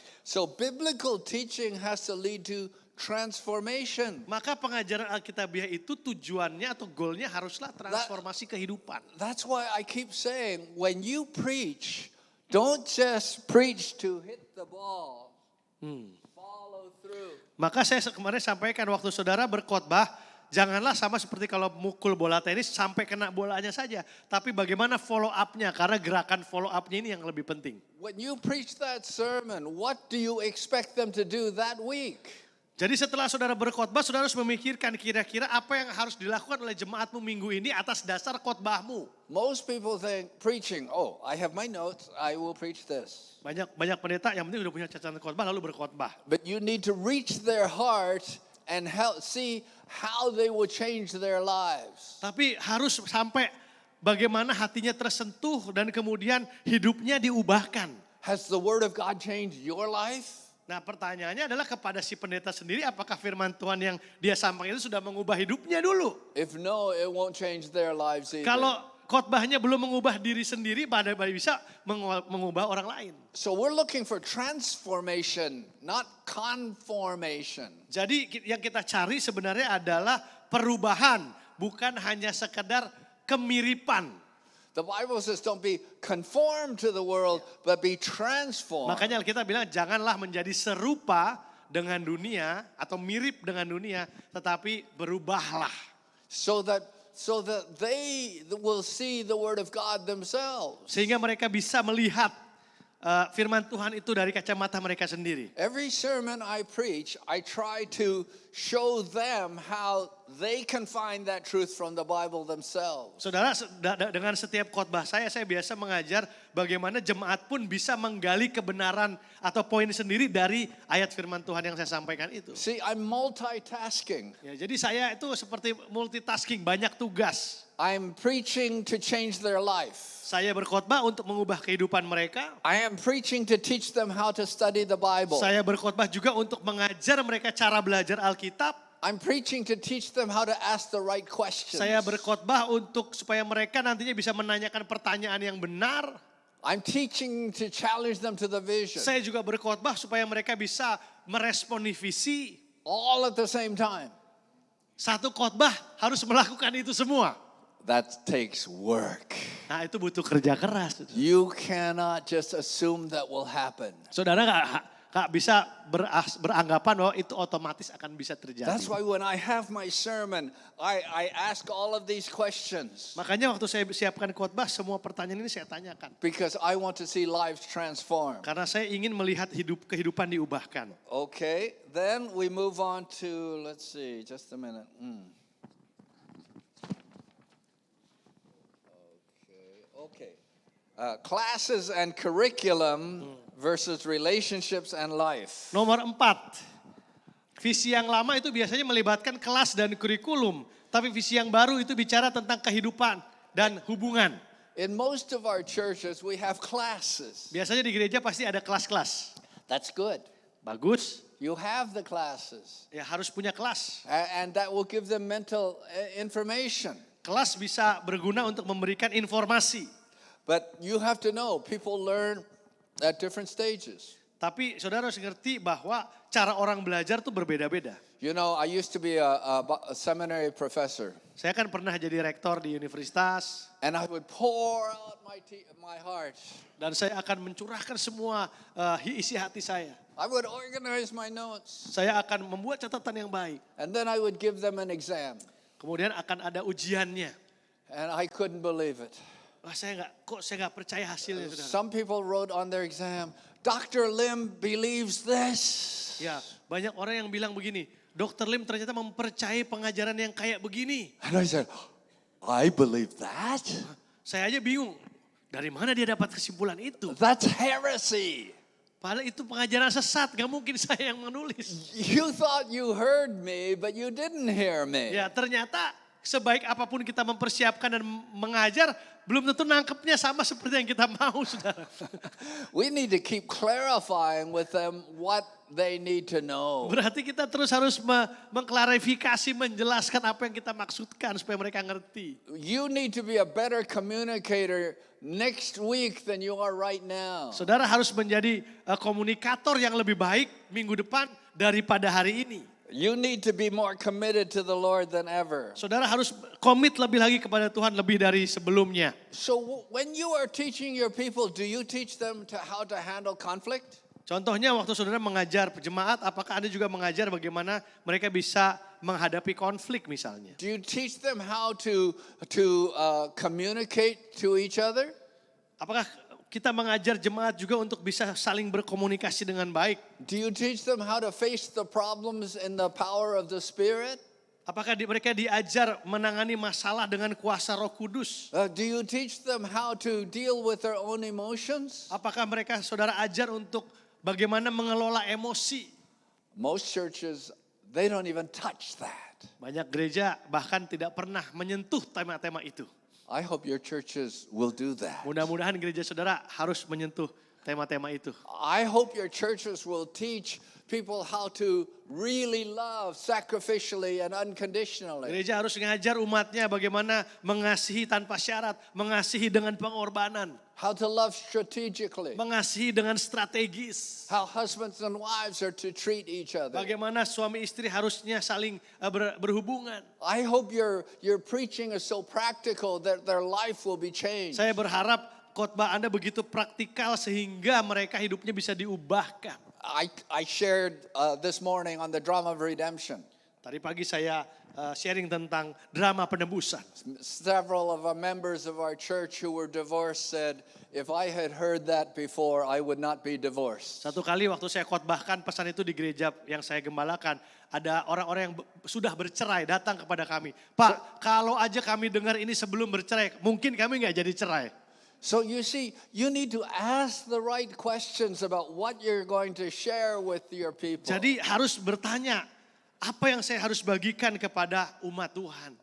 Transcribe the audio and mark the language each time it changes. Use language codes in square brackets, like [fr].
[en] So biblical teaching has to lead to transformation. [id] Maka pengajaran Alkitabiah itu tujuannya atau goalnya haruslah transformasi kehidupan. [en] That's why I keep saying, when you preach, don't just preach to hit the ball. Follow through. [id] Maka saya kemarin sampaikan waktu saudara berkhotbah, janganlah sama seperti kalau mukul bola tenis sampai kena bolanya saja. Tapi bagaimana [en] follow up- [id] nya, karena gerakan follow up-nya ini yang lebih penting. [en] When you preach that sermon, what do you expect them to do that week? [id] Jadi setelah saudara berkhotbah, saudara harus memikirkan kira-kira apa yang harus dilakukan oleh jemaatmu minggu ini atas dasar khotbahmu. [en] Most people think preaching, oh, I have my notes, I will preach this. [id] Banyak pendeta yang penting udah punya catatan khotbah lalu berkhotbah. [en] But you need to reach their heart and see how they will change their lives. [id] Tapi harus sampai bagaimana hatinya tersentuh dan kemudian hidupnya diubahkan. [en] Has the word of God changed your life? [id] Nah pertanyaannya adalah kepada si pendeta sendiri, apakah firman Tuhan yang dia sampaikan itu sudah mengubah hidupnya dulu? [en] If no, it won't change their lives either. [id] Kalau khotbahnya belum mengubah diri sendiri, pada bisa mengubah orang lain. [en] So we're looking for transformation, not conformation. [id] Jadi yang kita cari sebenarnya adalah perubahan, bukan hanya sekedar kemiripan. [en] The Bible says don't be conformed to the world, but be transformed. [id] Makanya kita bilang janganlah menjadi serupa dengan dunia atau mirip dengan dunia, tetapi berubahlah. [en] So that they will see the word of God themselves. [id] Sehingga mereka bisa melihat firman Tuhan itu dari kacamata mereka sendiri. [en] Every sermon I preach, I try to show them how they can find that truth from the Bible themselves. [id] Saudara, dengan setiap khotbah saya biasa mengajar bagaimana jemaat pun bisa menggali kebenaran atau poin sendiri dari ayat firman Tuhan yang saya sampaikan itu. [en] See, I'm multitasking. [id] Ya, jadi saya itu seperti multitasking, banyak tugas. [en] I'm preaching to change their life. [id] Saya berkhotbah untuk mengubah kehidupan mereka. [en] I am preaching to teach them how to study the Bible. [id] Saya berkhotbah juga untuk mengajar mereka cara belajar Alkitab. [en] I'm preaching to teach them how to ask the right questions. [id] Saya berkhotbah untuk supaya mereka nantinya bisa menanyakan pertanyaan yang benar. [en] I'm teaching to challenge them to the vision. [id] Saya juga berkhotbah supaya mereka bisa meresponi visi. [en] All at the same time. [id] Satu khotbah harus melakukan itu semua. [en] That takes work. [id] Nah itu butuh kerja keras. [en] You cannot just assume that will happen. [id] Saudara gak bisa beranggapan bahwa itu otomatis akan bisa terjadi. [en] That's why when I have my sermon, I ask all of these questions. [id] Makanya waktu saya siapkan khotbah, semua pertanyaan ini saya tanyakan. [en] Because I want to see lives transformed. [id] Karena saya ingin melihat kehidupan diubahkan. [en] Okay, then we move on to, let's see, just a minute. Okay. Classes and curriculum versus relationships and life. [id] Nomor 4, visi yang lama itu biasanya melibatkan kelas dan kurikulum. Tapi visi yang baru itu bicara tentang kehidupan dan hubungan. [en] In most of our churches we have classes. [id] Biasanya di gereja pasti ada kelas-kelas. [en] That's good. [id] Bagus, [en] You have the classes. [id] ya harus punya kelas. [en] And that will give them mental information. [id] Kelas bisa berguna untuk memberikan informasi. [en] But you have to know, people learn at different stages. [id] Tapi saudara harus ngerti bahwa cara orang belajar tuh berbeda-beda. [en] You know, I used to be a seminary professor. [id] Saya kan pernah jadi rektor di universitas. [en] And I would pour out my heart. [id] Dan saya akan mencurahkan semua isi hati saya. [en] I would organize my notes. [id] Saya akan membuat catatan yang baik. [en] And then I would give them an exam. [id] Kemudian akan ada ujiannya. [en] And I couldn't believe it. [id] Wah, saya nggak percaya hasilnya, saudara. [en] Some people wrote on their exam, Dr. Lim believes this. [id] Ya, banyak orang yang bilang begini, Dr. Lim ternyata mempercayai pengajaran yang kayak begini. [en] And I said, I believe that? [id] Saya aja bingung, dari mana dia dapat kesimpulan itu? [en] That's heresy. [id] Padahal itu pengajaran sesat, gak mungkin saya yang menulis. [en] You thought you heard me, but you didn't hear me. [id] Ya, ternyata sebaik apapun kita mempersiapkan dan mengajar, belum tentu nangkepnya sama seperti yang kita mau, saudara. [en] We need to keep clarifying with them what they need to know. [id] Berarti kita terus harus mengklarifikasi, menjelaskan apa yang kita maksudkan supaya mereka ngerti. [en] You need to be a better communicator next week than you are right now. [id] Saudara harus menjadi komunikator yang lebih baik minggu depan daripada hari ini. [en] You need to be more committed to the Lord than ever. [id] Saudara harus komit lebih lagi kepada Tuhan lebih dari sebelumnya. [en] So when you are teaching your people, do you teach them how to handle conflict? [id] Contohnya waktu saudara mengajar jemaat, apakah Anda juga mengajar bagaimana mereka bisa menghadapi konflik misalnya? [en] Do you teach them how to communicate to each other? [id] Apakah kita mengajar jemaat juga untuk bisa saling berkomunikasi dengan baik. [en] Do you teach them how to face the problems in the power of the Spirit? [id] Apakah mereka diajar menangani masalah dengan kuasa Roh Kudus? [en] Do you teach them how to deal with their own emotions? [id] Apakah mereka saudara ajar untuk bagaimana mengelola emosi? [en] Most churches, they don't even touch that. [id] Banyak gereja bahkan tidak pernah menyentuh tema-tema itu. [en] I hope your churches will do that. [id] Mudah-mudahan gereja saudara harus menyentuh tema-tema itu. [en] I hope your churches will teach people how to really love sacrificially and unconditionally. [id] Gereja harus mengajar umatnya bagaimana mengasihi tanpa syarat, mengasihi dengan pengorbanan, [en] How to love strategically. [id] mengasihi dengan strategis. [en] How husbands and wives are to treat each other. [id] Bagaimana suami istri harusnya saling berhubungan. [en] I hope your preaching is so practical that their life will be changed. [id] Saya berharap khotbah Anda begitu praktikal sehingga mereka hidupnya bisa diubahkan. [en] I shared this morning on the drama of redemption. [id] Tadi pagi saya sharing tentang drama penebusan. [en] Several of our members of our church who were divorced said, if I had heard that before, I would not be divorced. [id] Satu kali waktu saya khotbahkan pesan itu di gereja yang saya gembalakan, ada orang-orang yang sudah bercerai datang kepada kami. Pak, kalau aja kami dengar ini sebelum bercerai, mungkin kami nggak jadi cerai. [en] So you see, you need to ask the right questions about what you're going to share with your people. [id] Jadi harus bertanya, apa yang saya harus bagikan kepada umat Tuhan?